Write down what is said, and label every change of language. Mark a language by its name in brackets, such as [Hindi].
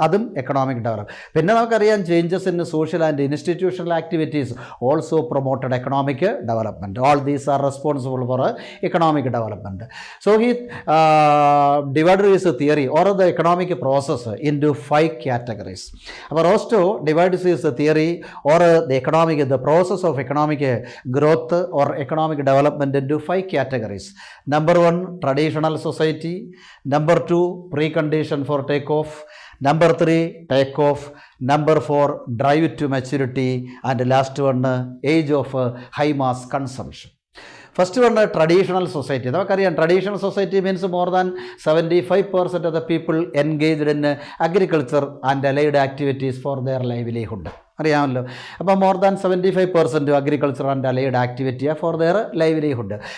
[English] അതും economic development. പിന്നെ നമുക്കറിയാം changes in social and institutional activities also promoted economic development. All these are responsible for economic development. So he divided his theory or the economic process into 5 categories. But Rostow divides his theory or the process of economic growth or economic development into 5 categories. Number 1, traditional society. Number 2, precondition for takeoff. Number 3, takeoff. Number 4, drive to maturity. And last one, age of high mass consumption. First one, traditional society. നമുക്കറിയാം traditional society means more than 75% of the people engaged in agriculture and allied activities for their livelihood. [Malayalam] അറിയാമല്ലോ. [English] അപ്പോൾ more than 75% agriculture and allied activity for their livelihood.